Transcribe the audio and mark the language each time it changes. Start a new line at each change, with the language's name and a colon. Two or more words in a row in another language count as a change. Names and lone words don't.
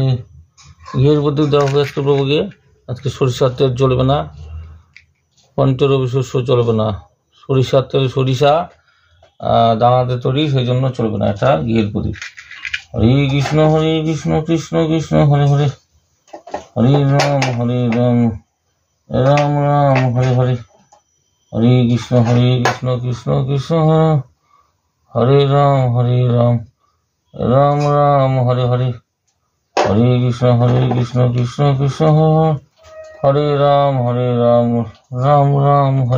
Bangla: ঘিয়ের প্রদীপ দেওয়া হবে আজকে প্রভুকে। আজকে সরিষার তেল চলবে না, পঞ্চরবি শস্য চলবে না। সরিষার তেল সরিষা দানাতে তৈরি, সেই জন্য চলবে না, এটা ঘিয়ের প্রদীপ। হরে কৃষ্ণ কৃষ্ণ কৃষ্ণ হরে হরে, হরে রাম রাম রাম হরে হরে, হরে কৃষ্ণ কৃষ্ণ কৃষ্ণ হরে রাম রাম রাম হরে হরে, হরে কৃষ্ণ কৃষ্ণ কৃষ্ণ হরে রাম রাম রাম হরে